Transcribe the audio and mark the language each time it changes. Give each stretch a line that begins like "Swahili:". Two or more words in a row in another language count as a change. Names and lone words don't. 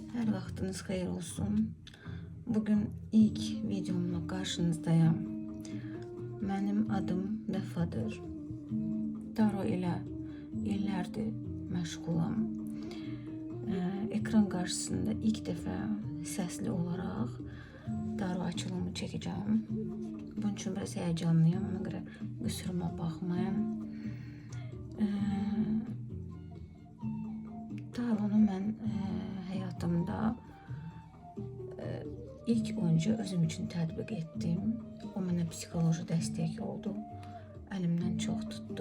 Azerbaijani: Vaxtınız xeyir olsun.
Turkish: Bugün ilk videomla karşınızdayım. Benim adım Vəfadır.
Azerbaijani: Taro ile illərdir məşğulam.
Turkish: Ekran karşısında ilk defa sesli olarak Taro açılımı çekeceğim. Bunun için biraz heyecanlıyım.
Azerbaijani: Ona göre qüsuruma baxmayın. Taronu mən həyatımda ilk önce özüm için tətbiq etdim. O mənə psixoloji dəstək oldu. Əlimdən çox tutdu.